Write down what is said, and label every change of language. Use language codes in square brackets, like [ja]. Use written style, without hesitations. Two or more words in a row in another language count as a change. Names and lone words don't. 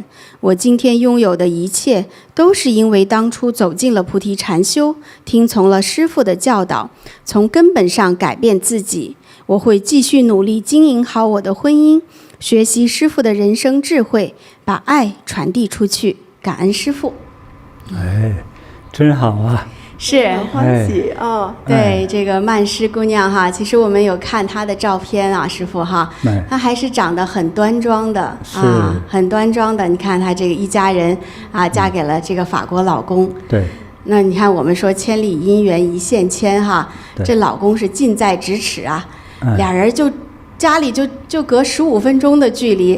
[zh] 我今天擁有的一切，都是因為當初走進了菩提禪修，聽從了師父的教導，從根本上改變自己。我會繼續努力經營好我的婚姻，學習師父的人生智慧，把愛傳遞出去。感恩師父。哎，真好啊！是很歡喜啊！對，這個曼詩姑娘哈，其實我們有看她的照片啊，師父哈，她還是長得很端莊的啊，很端莊的。你看她這個一家人啊，嫁給了這個法國老公。對。那你看我們說千里姻緣一線牽哈，這老公是近在咫尺啊，倆人就家裡就隔15分鐘的距離。